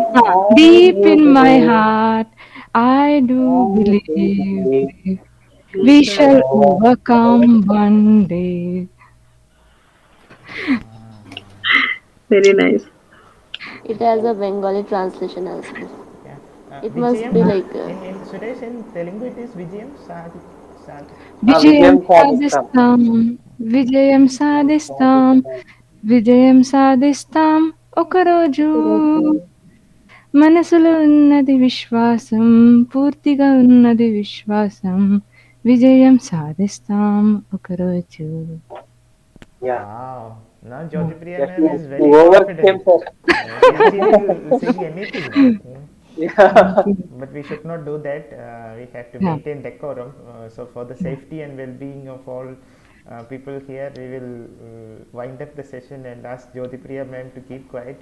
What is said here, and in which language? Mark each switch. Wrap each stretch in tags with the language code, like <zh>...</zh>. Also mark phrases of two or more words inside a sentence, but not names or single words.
<en>deep in my heart, I do believe We we shall. shall overcome one day. Very nice. It has a Bengali translation as well. Yeah. It must Vijayam. be like In Suresh in Telugu it is</en> <te>విజయం సాధి.</te> <en>Vijayam</en> <te>విజయం సాధిస్తాం. సాధిస్తాం, విజయం సాధిస్తాం, విజయం సాధిస్తాం, ఒకరోజు మనసులో ఉన్నది విశ్వాసం, పూర్తిగా ఉన్నది విశ్వాసం, విజయం సాధిస్తాం ఒకరోజు.</te> <en>Yeah. Wow. Now Jyotipriya Yes, ma'am you, is you very overcame, confident. sir. She will sing anything now. Yeah. But we should not do that. We have to Yeah. maintain decorum. So for the safety and well-being of all people here, we will wind up the session and ask Jyotipriya ma'am to keep quiet.</en>